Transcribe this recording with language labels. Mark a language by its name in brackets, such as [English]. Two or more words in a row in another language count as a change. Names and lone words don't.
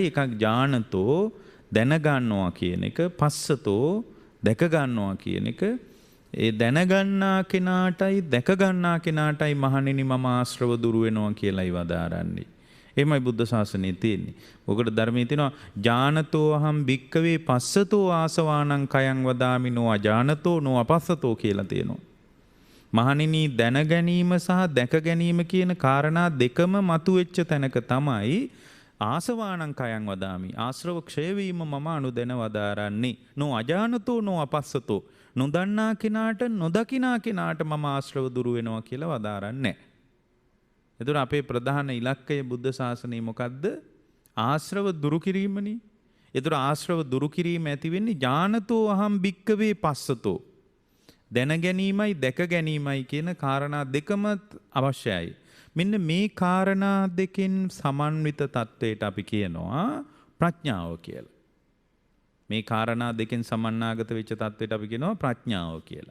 [Sinhala] එකක් ඥානතෝ දැනගන්නවා කියන එක, පස්සතෝ දැක ගන්නවා කියන එක. ඒ දැනගන්නා කෙනාටයි දැක ගන්නා කෙනාටයි මහණෙනි මම ආශ්‍රව දුරු වෙනවා කියලායි වදාරන්නේ. එහෙමයි බුද්ධ ශාසනයේ තියෙන්නේ. මොකද ධර්මයේ තියෙනවා [Pali] ඥානතෝ අහම් භික්කවේ පස්සතෝ ආසවානං කයං වදාමි නෝ අජානතෝ නෝ අපස්සතෝ [Sinhala] කියලා තියෙනවා. මහණෙනි දැන ගැනීම සහ දැක ගැනීම කියන කාරණා දෙකම මතුවෙච්ච තැනක තමයි [Pali] ආසවානං කයං වදාමි. [Sinhala] ආශ්‍රව ක්ෂය වීම මම අනුදැන වදාරන්නේ. [Pali] නෝ අජානතෝ නෝ අපස්සතෝ. [Sinhala] නොදන්නා කෙනාට නොදකිනා කෙනාට මම ආශ්‍රව දුරු වෙනවා කියලා වදාරන්නේ. එතකොට අපේ ප්‍රධාන ඉලක්කය බුද්ධ ශාසනයේ මොකද්ද? ආශ්‍රව දුරු කිරීමනේ. එතකොට ආශ්‍රව දුරු කිරීම ඇති වෙන්නේ [Pali] ඥානතෝ අහම් භික්කවේ පස්සතෝ. [Sinhala] දැන ගැනීමයි දැක ගැනීමයි කියන කාරණා දෙකම අවශ්‍යයි. මෙන්න මේ කාරණා දෙකෙන් සමන්විත තත්වයට අපි කියනවා ප්‍රඥාව කියලා. මේ කාරණා දෙකෙන් සමන්නාගත වෙච්ච තත්වයට අපි කියනවා ප්‍රඥාව කියලා.